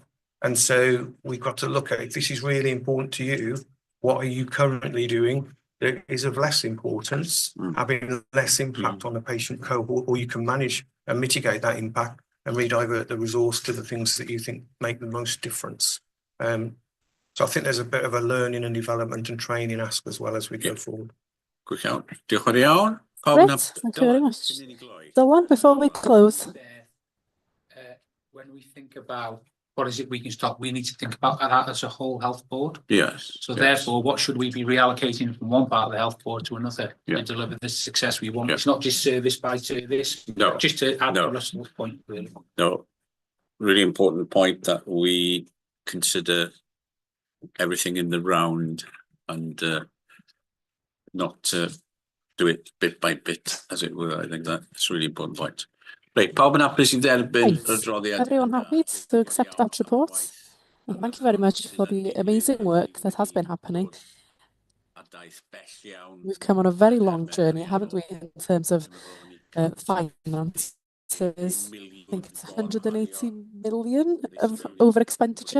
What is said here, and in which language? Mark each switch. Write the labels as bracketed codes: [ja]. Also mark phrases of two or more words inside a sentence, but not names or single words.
[en] And so we've got to look at, if this is really important to you, what are you currently doing that is of less importance, having less impact on the patient cohort, or you can manage and mitigate that impact and redivert the resource to the things that you think make the most difference. So I think there's a bit of a learning and development and training ask as well as we go forward. [cy] Good iawn. Diolch yn iawn. [en] Great, thank you very much. Dylan, before we close. When we think about what is it we can stop, we need to think about that as a whole health board. Yes. So therefore, what should we be reallocating from one part of the health board to another to deliver the success we want? It's not just service by service. No. Just to add to Russell's point, really. No. Really important point that we consider everything in the round and not do it bit by bit, as it were. I think that's a really important point. Right, [cy] pawb yn hapus i derbyn y adroddiad. [en] Everyone happy to accept that report? And thank you very much for the amazing work that has been happening. We've come on a very long journey, haven't we, in terms of finances? I think it's 180 million of over expenditure.